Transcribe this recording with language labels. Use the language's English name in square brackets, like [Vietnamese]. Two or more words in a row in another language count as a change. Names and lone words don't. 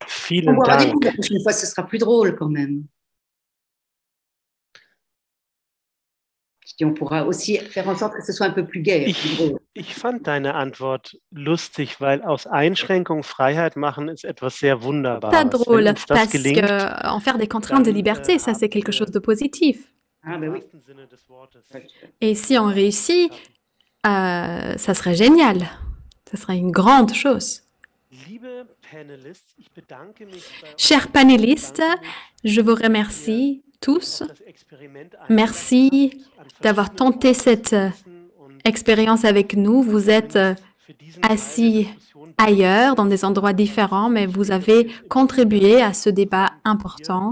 [German] Vielen [French] boira des [German] Dank. [French] coups la prochaine fois, ce sera plus drôle quand même. Et on pourra aussi faire en sorte que ce soit un peu plus gai. Plus drôle. [German] Ich fand deine Antwort lustig, weil aus Einschränkung Freiheit machen ist etwas sehr [French] Pas [German] Wunderbares. Wenn [French] drôle, [German] uns das [French] parce [German] gelingt, [French] que en faire des contraintes de [German] dann, [French] liberté, ça c'est quelque chose de positif. Ah, ben [German] im [French] oui. [German] wahrsten Sinne des Wortes [French] Et si on réussit, ça serait génial. Ça serait une grande chose. [German] Liebe Panelists, ich bedanke mich bei euch. [French] Chers panélistes, je vous remercie tous. [German] Das Experiment [French] Merci d'avoir tenté cette expérience avec nous. Vous êtes assis ailleurs, dans des endroits différents, mais vous avez contribué à ce débat important.